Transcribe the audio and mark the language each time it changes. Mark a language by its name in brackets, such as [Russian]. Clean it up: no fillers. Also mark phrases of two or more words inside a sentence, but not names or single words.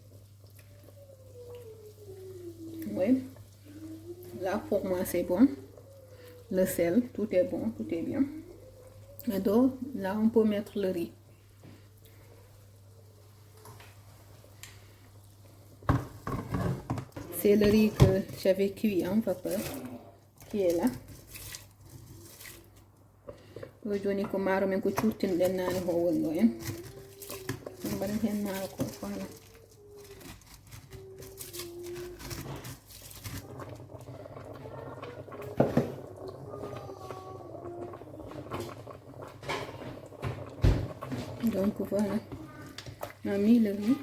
[French] Oui. Là, pour moi, c'est bon. le sel, tout est bon, tout est bien. Et donc là on peut mettre le riz. C'est le riz que j'avais cuit en vapeur qui est là. [Fula] Ɗo joni ko maaro men ko curtinɗen nane ho woni ɗo en. On mbaɗen hen maaro ko voilà. [French] Donc voilà, on a mis le riz.